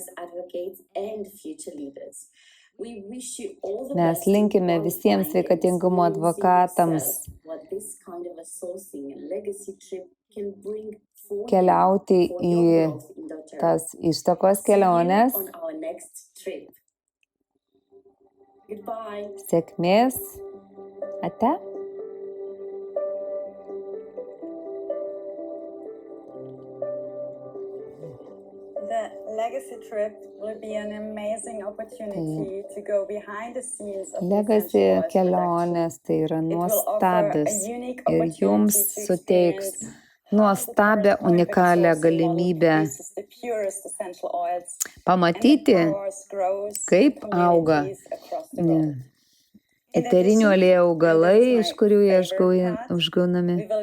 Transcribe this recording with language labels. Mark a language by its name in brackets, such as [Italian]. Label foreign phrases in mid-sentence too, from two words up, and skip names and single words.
[Lithuanian] Mes linkime visiems sveikatingumo advokatams keliauti į tas ištakos keliones. Sėkmės. Ate. [English] The legacy trip will be an amazing opportunity to go behind the scenes of [Lithuanian] Legacy kelionės tai yra nuostabis ir jums suteiks nuostabią, unikalią galimybę pamatyti, kaip auga eterinių aliejų augalai, iš kurių jie užgaunami.